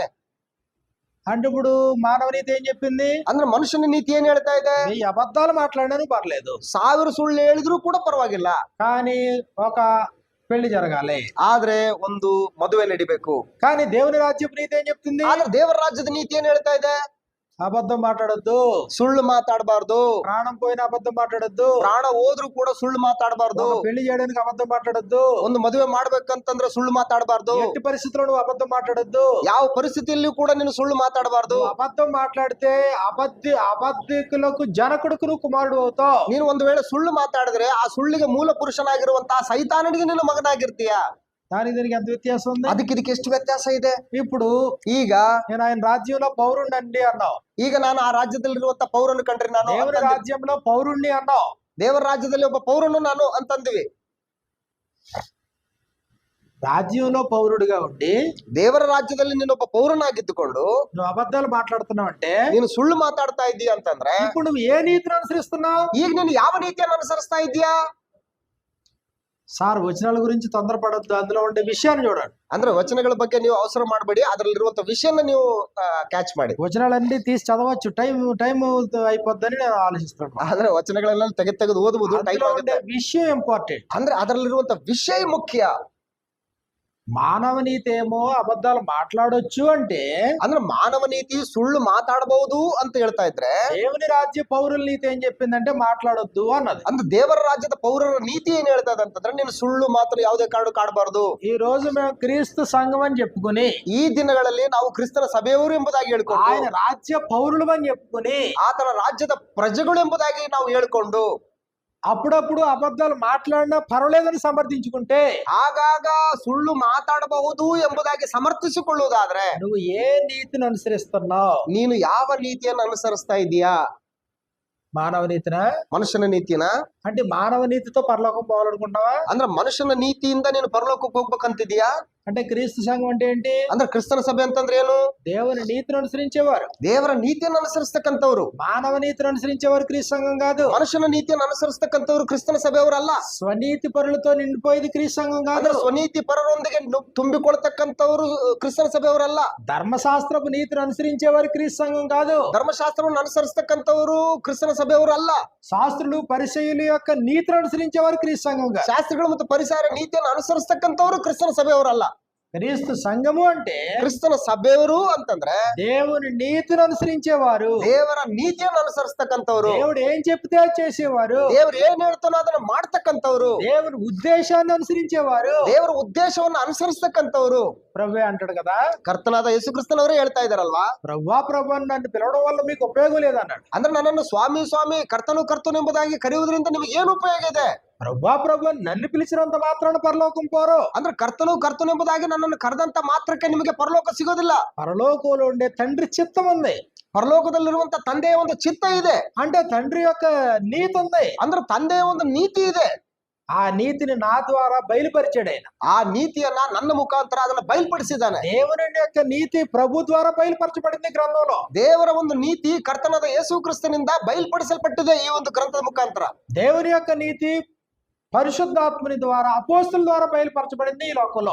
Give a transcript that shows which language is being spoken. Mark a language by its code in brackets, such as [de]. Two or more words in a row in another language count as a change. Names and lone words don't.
[te] అంటే ఇప్పుడు మానవ నీతి ఏం చెప్పింది? [kn] ಅಂದ್ರೆ ಮನುಷ್ಯನ ನೀತಿ ಏನ್ ಹೇಳ್ತಾ ಇದೆ? [te] ఈ అబద్ధాలు మాట్లాడినను పర్లేదు, [kn] 1000 ಸುಳ್ಳು ಹೇಳಿದ್ರು ಕೂಡ ಪರವಾಗಿಲ್ಲ, [te] కానీ ఒక పెళ్లి జరగాలి, [kn] ಆದ್ರೆ ಒಂದು ಮದುವೆ ನಡಿಬೇಕು. [te] కానీ దేవుని రాజ్యపు నీతి ఏం చెప్తుంది? [kn] ಆದ್ರೆ ದೇವರ ರಾಜ್ಯದ ನೀತಿ ಏನ್ ಹೇಳ್ತಾ ಇದೆ? [te] అబద్ధం మాట్లాడొద్దు, [kn] ಸುಳ್ಳು ಮಾತಾಡಬಾರ್ದು. [te] ప్రాణం పోయిన అబద్ధం మాట్లాడొద్దు, [kn] ಪ್ರಾಣ ಹೋದ್ರು ಕೂಡ ಸುಳ್ಳು ಮಾತಾಡಬಾರ್ದು. [te] ఒక పెళ్లి చేయడానికి అబద్ధం మాట్లాడొద్దు, [kn] ಒಂದು ಮದುವೆ ಮಾಡ್ಬೇಕಂತಂದ್ರೆ ಸುಳ್ಳು ಮಾತಾಡಬಾರ್ದು. [te] ఎట్టి పరిస్థితుల్లో నువ్వు అబద్ధం మాట్లాడొద్దు. [kn] ಯಾವ ಪರಿಸ್ಥಿತಿಯಲ್ಲಿಯೂ ಕೂಡ ನೀನು ಸುಳ್ಳು ಮಾತಾಡಬಾರ್ದು. [te] నువ్వు అబద్ధం మాట్లాడితే అబద్ధికులకు జనకుడుకు నువ్వు కుమారుడు అవుతావు. [kn] ನೀನು ಒಂದು ವೇಳೆ ಸುಳ್ಳು ಮಾತಾಡಿದ್ರೆ ಆ ಸುಳ್ಳಿಗೆ ಮೂಲ ಪುರುಷನಾಗಿರುವಂತಹ ಸೈತಾನನಿಗೆ ನೀನು ಮಗನಾಗಿರ್ತೀಯ. [te] దానికి దీనికి ఎంత వ్యత్యాసం ఉంది? [kn] ಅದಕ್ಕೆ ಇದಕ್ಕೆ ಎಷ್ಟು ವ್ಯತ್ಯಾಸ ಇದೆ? [te] ఇప్పుడు [kn] ಈಗ [te] నేను ఆయన రాజ్యంలో పౌరుణ్ణి అన్నావు, [kn] ಈಗ ನಾನು ಆ ರಾಜ್ಯದಲ್ಲಿರುವಂತ ಪೌರನ್ನು ಕಂಡ್ರೆ ನಾನು [te] దేవుని రాజ్యంలో పౌరుణ్ణి అన్నావు, [kn] ದೇವರ ರಾಜ್ಯದಲ್ಲಿ ಒಬ್ಬ ಪೌರನು ನಾನು ಅಂತಂದ್ವಿ. [te] రాజ్యంలో పౌరుడిగా ఉండి [kn] ದೇವರ ರಾಜ್ಯದಲ್ಲಿ ನೀನೊಬ್ಬ ಪೌರನಾಗಿದ್ದುಕೊಂಡು [te] నువ్వు అబద్ధాలు మాట్లాడుతున్నావు అంటే [kn] ನೀನು ಸುಳ್ಳು ಮಾತಾಡ್ತಾ ಇದ್ದೀಯ ಅಂತಂದ್ರೆ [te] ఇప్పుడు నువ్వు ఏ నీతిని అనుసరిస్తున్నావు? [kn] ಈಗ ನೀನು ಯಾವ ನೀತಿಯನ್ನು ಅನುಸರಿಸ್ತಾ ಇದ್ದೀಯಾ? [te] సార్ వచనాల గురించి తొందరపడద్దు, అందులో ఉండే విషయాన్ని చూడండి. [kn] ಅಂದ್ರೆ ವಚನಗಳ ಬಗ್ಗೆ ನೀವು ಅವಸರ ಮಾಡಬೇಡಿ, ಅದರಲ್ಲಿರುವಂತ ವಿಷಯನ ನೀವು ಕ್ಯಾಚ್ ಮಾಡಿ. [te] వచనాలన్నీ తీసి చదవచ్చు, టైం అయిపోద్దని నేను ఆలోచిస్తున్నాను. [kn] ಆದ್ರೆ ವಚನಗಳೆಲ್ಲ ತೆಗೆದು ಓದಬಹುದು, ಟೈಮ್ [te] అందులో [kn] ಆಗುತ್ತೆ. [te] ఉండే విషయం ఇంపార్టెంಟ್. [kn] ಅಂದ್ರೆ ಅದರಲ್ಲಿರುವಂತ ವಿಷಯ ಮುಖ್ಯ. [te] మానవ నీతి ఏమో అబద్ధాలు మాట్లాడొచ్చు అంటే, [kn] ಅಂದ್ರೆ ಮಾನವ ನೀತಿ ಸುಳ್ಳು ಮಾತಾಡಬಹುದು ಅಂತ ಹೇಳ್ತಾ ಇದ್ರೆ, [te] దేవుని రాజ్య పౌరుల నీతి ఏం చెప్పిందంటే మాట్లాడొద్దు అన్నది. [kn] ಅಂದ್ರೆ ದೇವರ ರಾಜ್ಯದ ಪೌರರ ನೀತಿ ಏನ್ ಹೇಳ್ತಾ ಇದೆ ಅಂತಂದ್ರೆ ನೀನು ಸುಳ್ಳು ಮಾತ್ರ ಯಾವುದೇ ಕಾರಣಕ್ಕೂ ಆಡಬಾರ್ದು. [te] ఈ రోజు మేము క్రీస్తు సంఘం అని చెప్పుకుని, [kn] ಈ ದಿನಗಳಲ್ಲಿ ನಾವು ಕ್ರಿಸ್ತನ ಸಭೆಯವರು ಎಂಬುದಾಗಿ ಹೇಳ್ಕೊಂಡು, [te] ఆయన రాజ్య పౌరులు అని చెప్పుకుని, [kn] ಆತನ ರಾಜ್ಯದ ಪ್ರಜೆಗಳು ಎಂಬುದಾಗಿ ನಾವು ಹೇಳ್ಕೊಂಡು [te] అప్పుడప్పుడు అబద్ధాలు మాట్లాడినా పర్వాలేదని సమర్థించుకుంటే, [kn] ಆಗಾಗ ಸುಳ್ಳು ಮಾತಾಡಬಹುದು ಎಂಬುದಾಗಿ ಸಮರ್ಥಿಸಿಕೊಳ್ಳುವುದಾದ್ರೆ [te] నువ్వు ఏ నీతిని అనుసరిస్తున్నావు? [kn] ನೀನು ಯಾವ ನೀತಿಯನ್ನು ಅನುಸರಿಸ್ತಾ ಇದೀಯಾ? [te] మానవ నీతినా, [kn] ಮನುಷ್ಯನ ನೀತಿನ? [te] అంటే మానవ నీతితో పరలోకం పోవాలనుకుంటావా? [kn] ಅಂದ್ರೆ ಮನುಷ್ಯನ ನೀತಿಯಿಂದ ನೀನು ಪರಲೋಕಕ್ಕೆ ಹೋಗ್ಬೇಕಂತಿದ್ಯಾ? [te] అంటే క్రీస్తు సంఘం అంటే ఏంటి? [kn] ಅಂದ್ರೆ ಕ್ರಿಸ್ತನ ಸಭೆ ಅಂತಂದ್ರೆ ಏನು? [te] దేవుని నీతిని అనుసరించేవారు. [kn] ದೇವರ ನೀತಿಯನ್ನು ಅನುಸರಿಸ್ತಕ್ಕಂಥವ್ರು. [te] మానవ నీతిని అనుసరించేవారు క్రీస్తు సంఘం కాదు. [kn] ಮನುಷ್ಯನ ನೀತಿಯನ್ನು ಅನುಸರಿಸ್ತಕ್ಕಂಥವ್ರು ಕ್ರಿಸ್ತನ ಸಭೆಯವರಲ್ಲ. [te] స్వనీతి పరులతో నిండిపోయేది క్రీస్తు సంఘం కాదు. [kn] ಅಂದ್ರೆ ಸ್ವನೀತಿ ಪರರೊಂದಿಗೆ ತುಂಬಿಕೊಳ್ತಕ್ಕಂಥವ್ರು ಕ್ರಿಸ್ತನ ಸಭೆಯವರಲ್ಲ. [te] ధర్మశాస్త్రపు నీతిని అనుసరించేవారు క్రీస్తు సంఘం కాదు. [kn] ಧರ್ಮಶಾಸ್ತ್ರವನ್ನು ಅನುಸರಿಸ್ತಕ್ಕಂಥವ್ರು ಕ್ರಿಸ್ತನ ಸಭೆಯವರಲ್ಲ. [te] శాస్త్రులు పరిచయుల యొక్క నీతిని అనుసరించేవారు క్రీస్తు సంఘం కాదు. [kn] ಶಾಸ್ತ್ರಿಗಳು ಮತ್ತು ಪರಿಸರ ನೀತಿಯನ್ನು ಅನುಸರಿಸ್ತಕ್ಕಂಥವ್ರು ಕ್ರಿಸ್ತನ ಸಭೆಯವರಲ್ಲ. [te] క్రీస్తు సంఘము అంటే [kn] ಕ್ರಿಸ್ತನ ಸಭೆಯವರು ಅಂತಂದ್ರೆ [te] దేవుని నీతిని అనుసరించేవారు. [kn] ದೇವರ ನೀತಿಯನ್ನು ಅನುಸರಿಸ್ತಕ್ಕಂಥವ್ರು. [te] దేవుడు ఏం చెప్తే అది చేసేవారు. [kn] ದೇವ್ರು ಏನ್ ಹೇಳ್ತಾನೋ ಅದನ್ನ ಮಾಡ್ತಕ್ಕಂಥವ್ರು. [te] దేవుని ఉద్దేశాన్ని అనుసరించేవారు. [kn] ದೇವರ ಉದ್ದೇಶವನ್ನು ಅನುಸರಿಸ್ತಕ್ಕಂಥವ್ರು. [te] ప్రభువే ಅಂటాడు కదా, [kn] ಕರ್ತನಾದ ಯೇಸು ಕ್ರಿಸ್ತನವರೇ ಹೇಳ್ತಾ ಇದಾರಲ್ವಾ, [te] ప్రభు అని నన్ను పిలవడం వల్ల మీకు ఉపయోగం లేదన్నాడు. [kn] ಅಂದ್ರೆ ನನ್ನನ್ನು ಸ್ವಾಮಿ ಸ್ವಾಮಿ ಕರ್ತನು ಕರ್ತನು ಎಂಬುದಾಗಿ ಕರೆಯುವುದರಿಂದ ನಿಮಗೆ ಏನು ಉಪಯೋಗ ಇದೆ? [te] ప్రభు నన్ను పిలిచినంత మాత్రాన పరలోకం పోరు. [kn] ಅಂದ್ರೆ ಕರ್ತನು ಕರ್ತನು ಎಂಬುದಾಗಿ ನನ್ನನ್ನು ಕರೆದಂತ ಮಾತ್ರಕ್ಕೆ ನಿಮಗೆ ಪರಲೋಕ ಸಿಗೋದಿಲ್ಲ. [te] పరలోకంలో ఉండే తండ్రి చిత్తం ఉంది. [kn] ಪರಲೋಕದಲ್ಲಿರುವಂತ ತಂದೆಯ ಒಂದು ಚಿತ್ತ ಇದೆ. [te] అంటే తండ్రి యొక్క నీతి ఉంది. [kn] ಅಂದ್ರೆ ತಂದೆಯ ಒಂದು ನೀತಿ ಇದೆ. [te] ఆ నీతిని నా ద్వారా బయలుపరిచాడు ఆయన. [kn] ಆ ನೀತಿಯನ್ನ ನನ್ನ ಮುಖಾಂತರ ಅದನ್ನ ಬಯಲ್ಪಡಿಸಿದ್ದಾನೆ. [te] దేవుని యొక్క నీతి ప్రభు ద్వారా బయలుపరచబడింది గ్రంథంలో. [kn] ದೇವರ ಒಂದು ನೀತಿ ಕರ್ತನಾದ ಯೇಸು ಕ್ರಿಸ್ತನಿಂದ ಬಯಲ್ಪಡಿಸಲ್ಪಟ್ಟಿದೆ ಈ ಒಂದು ಗ್ರಂಥದ ಮುಖಾಂತರ. [te] దేవుని యొక్క నీతి పరిశుద్ధాత్మని ద్వారా అపోస్తుల ద్వారా బయలుపరచబడింది ఈ లోకంలో.